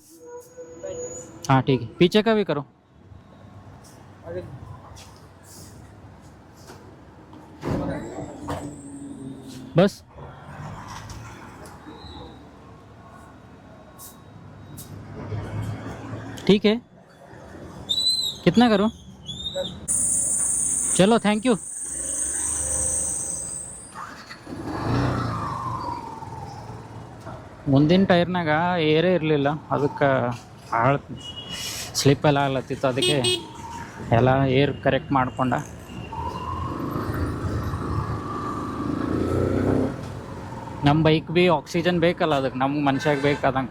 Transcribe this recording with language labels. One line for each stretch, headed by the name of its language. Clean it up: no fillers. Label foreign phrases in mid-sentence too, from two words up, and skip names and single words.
Hindi: हाँ ठीक है, पीछे का भी करो. बस ठीक है. कितना करो? चलो
English: thank you.
Kannada: ಮುಂದಿನ ಟೈರ್ನಾಗ ಏರೇ ಇರಲಿಲ್ಲ, ಅದಕ್ಕೆ ಸ್ಲಿಪ್ ಎಲ್ಲ ಆಗ್ಲತ್ತಿತ್ತು. ಅದಕ್ಕೆ ಎಲ್ಲ ಏರ್ ಕರೆಕ್ಟ್ ಮಾಡ್ಕೊಂಡ. ನಮ್ಮ ಬೈಕ್ ಭೀ ಆಕ್ಸಿಜನ್ ಬೇಕಲ್ಲ, ಅದಕ್ಕೆ ನಮ್ಗೆ ಮನುಷ್ಯಾಗೆ ಬೇಕಾದಂಗೆ.